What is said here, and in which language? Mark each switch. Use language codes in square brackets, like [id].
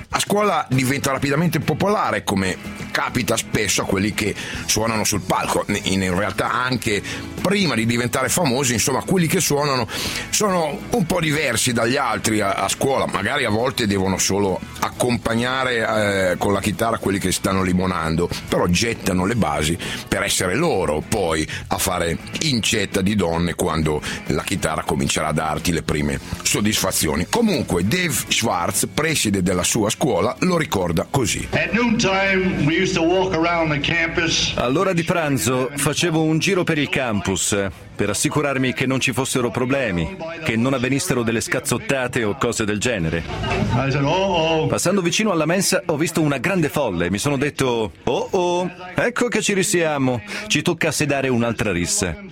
[it] A scuola diventa rapidamente popolare, come capita spesso a quelli che suonano sul palco, in realtà anche prima di diventare famosi, insomma, quelli che suonano sono un po' diversi dagli altri a scuola, magari a volte devono solo accompagnare con la chitarra quelli che stanno limonando, però gettano le basi per essere loro poi a fare incetta di donne quando la chitarra comincerà a darti le prime soddisfazioni. Comunque Dave Schwartz, preside della sua scuola, lo ricorda così. [en] At noontime we used to walk around the campus. [it] All'ora di pranzo facevo un giro per il campus per assicurarmi che non ci fossero problemi, che non avvenissero delle scazzottate o cose del genere. Passando vicino alla mensa ho visto una grande folla e mi sono detto: oh oh, ecco che ci risiamo, ci tocca sedare un'altra rissa.